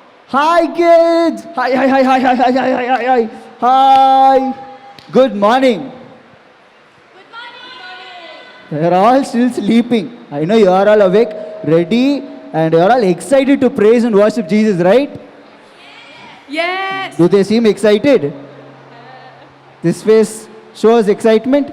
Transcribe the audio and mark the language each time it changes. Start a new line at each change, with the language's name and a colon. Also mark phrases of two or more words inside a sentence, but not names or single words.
English: Hi kids! Hi, hi, hi, hi, hi, hi, hi, hi, hi, hi. Hi! Good morning. You're all still sleeping. I know you are all awake, ready, and you're all excited to praise and worship Jesus, right? Yes. Do they seem excited? This face shows excitement.